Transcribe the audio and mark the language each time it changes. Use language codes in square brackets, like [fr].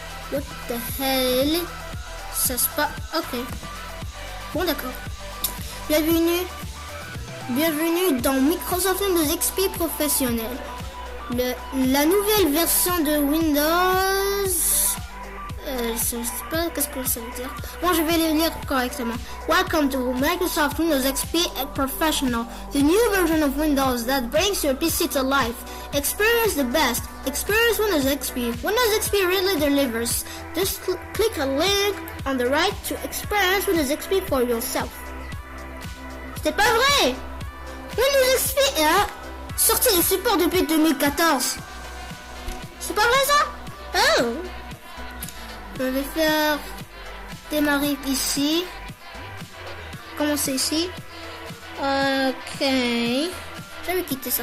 [en] What the hell? [fr] Ça se passe. Ok. Bon, d'accord. Bienvenue dans Microsoft Windows XP Professionnel. La nouvelle version de Windows. Je sais pas qu'est-ce que ça veut dire. Bon, je vais le lire correctement. [en] Welcome to Microsoft Windows XP Professional, the new version of Windows that brings your PC to life. Experience the best. Experience Windows XP. Windows XP really delivers. Just click a link on the right to experience Windows XP for yourself. [fr] C'est pas vrai! Windows XP a sorti le support depuis 2014. C'est pas vrai ça? Oh! Je vais faire démarrer ici. Commencer ici. Ok. Je vais quitter ça.